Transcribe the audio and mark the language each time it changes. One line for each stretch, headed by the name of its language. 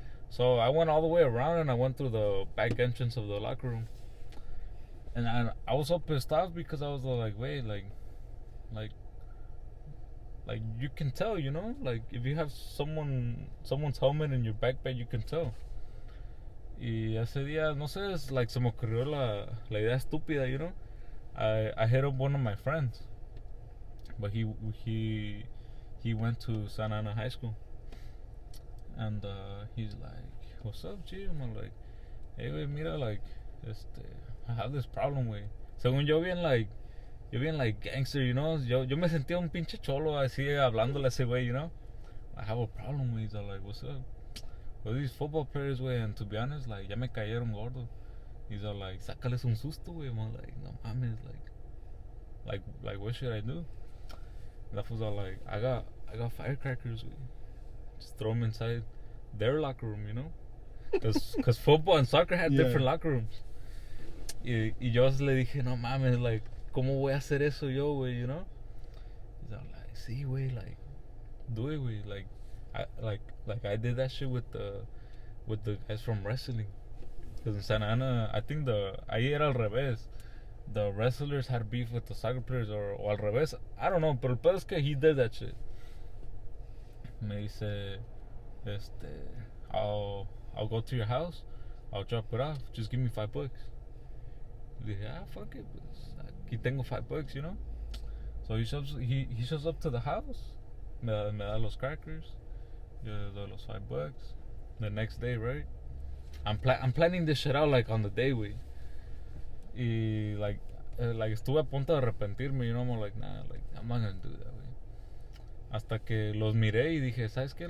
English: So I went all the way around, and I went through the back entrance of the locker room. And I was so pissed off because I was like, wait, like you can tell, you know? Like, if you have someone's helmet in your backpack, you can tell.
Spanish: Y ese día, no sé, es like se me ocurrió la idea estúpida,
English: you know? I hit up one of my friends, but he went to Santa Ana High School, and he's like, what's up, G? I'm like, hey, wey, mira, like, I have this problem, wey.
Spanish: Según yo bien like gangster,
English: you know?
Spanish: Yo me sentía un pinche cholo así hablándole a ese güey, you know?
English: I have a problem, wey. He's like, what's up? Well, these football players, wey, and to be honest, like,
Spanish: ya me cayeron gordo.
English: He's all like,
Spanish: sácales un susto,
English: wey. I'm like,
Spanish: no mames,
English: like, what should I do? And that was all like, I got firecrackers, wey. Just throw them inside their locker room, you know? Because football and soccer had different locker rooms.
Spanish: Y yo le dije, no mames, like, ¿cómo voy a hacer eso yo, güey,
English: you know? He's all like, sí, güey, like, do it, güey. Like I did that shit with the guys from wrestling. Because in Santa Ana, I think
Spanish: ahí era al revés.
English: The wrestlers had beef with the soccer players, or
Spanish: al revés.
English: I don't know,
Spanish: pero el pedo es que
English: he did that shit.
Spanish: Me dice,
English: I'll go to your house, I'll drop it off, just give me $5. Dije, fuck it, pues,
Spanish: aquí tengo
English: $5, you know? So he shows up to the house,
Spanish: me da los crackers, yo le doy los $5.
English: The next day, right? I'm planning this shit out, like, on the day, wey. Y, like,
Spanish: estuve a punto de arrepentirme,
English: you know? I'm like, nah, like, I'm not gonna do that, wey.
Spanish: Hasta que los miré y dije, ¿sabes qué?